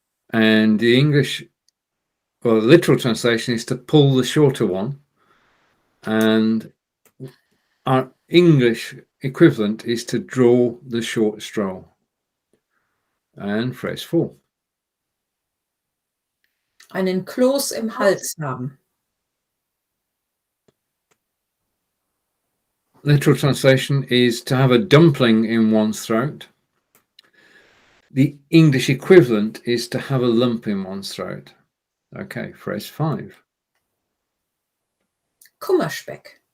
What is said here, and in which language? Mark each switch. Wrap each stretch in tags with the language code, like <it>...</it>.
<en>And the English, well, the literal translation is to pull the shorter one. And our English equivalent is to draw the short straw. And phrase 4.</en> <de>Einen Kloß im Hals haben.</de> <en>Literal translation is to have a dumpling in one's throat. The English equivalent is to have a lump in one's throat. Okay, phrase 5.</en> <de>Kummerspeck.</de>